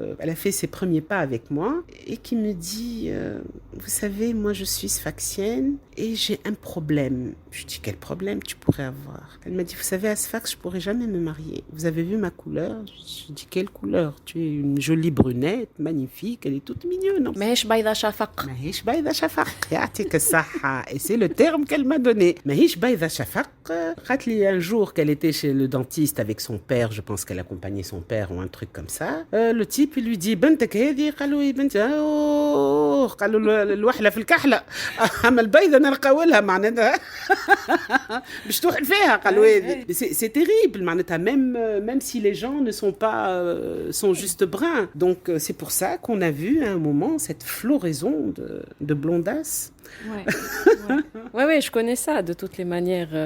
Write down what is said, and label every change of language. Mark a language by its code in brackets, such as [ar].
[fr] Elle a fait ses premiers pas avec moi et qui me dit vous savez, moi, je suis sfaxienne et j'ai un problème. Je dis quel problème tu pourrais avoir? Elle m'a dit vous savez, à Sfax, je pourrais jamais me marier. Vous avez vu ma couleur? Je dis quelle couleur? Tu es une jolie brunette, magnifique, elle est toute mignonne. [ar] ماهيش بيضة شفق. ماهيش بيضة شفق يعطيك الصحة. [fr] Et c'est le terme qu'elle m'a donné. [ar] ماهيش بيضة شفق. قالت لي [fr] un jour qu'elle était chez le dentiste avec son père, je pense qu'elle accompagnait son père ou un truc comme ça. Le type, il lui dit [ar] بنتك هذه قالوا يا بنتي قالوا الوحلة في الكحلة أما البيضة نرقاو لها معناتها باش توحل فيها قالوا هذه. [fr] C'est terrible معناتها même si les gens ne sont pas sont juste bruns. Donc c'est pour ça qu'on a vu à un moment cette floraison de blondasses. Ouais, je connais ça de toutes les manières.